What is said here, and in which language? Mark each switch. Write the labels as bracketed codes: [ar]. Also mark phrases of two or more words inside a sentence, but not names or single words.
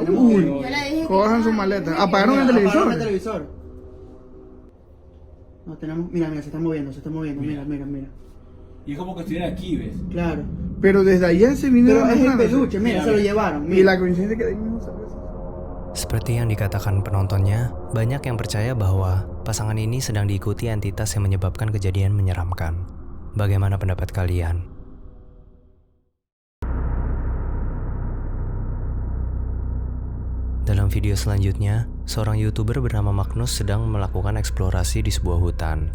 [es] tenemos que Uy, irnos. Yo le dije que... cojan su maleta. Apagaron el Apagaron televisor. el televisor. No tenemos, mira, se está moviendo, mira. Y es como que estuviera aquí, ¿ves? Claro. Pero desde allá se vinieron Pero es el arrastrándose. peluche, mira, Mira, se lo mira. llevaron. Y Mira. la coincidencia que de ahí mismo salió eso. [id] Seperti yang dikatakan penontonnya, banyak yang percaya bahwa pasangan ini sedang diikuti entitas yang menyebabkan kejadian menyeramkan. Bagaimana pendapat kalian? Dalam video selanjutnya, seorang YouTuber bernama Magnus sedang melakukan eksplorasi di sebuah hutan.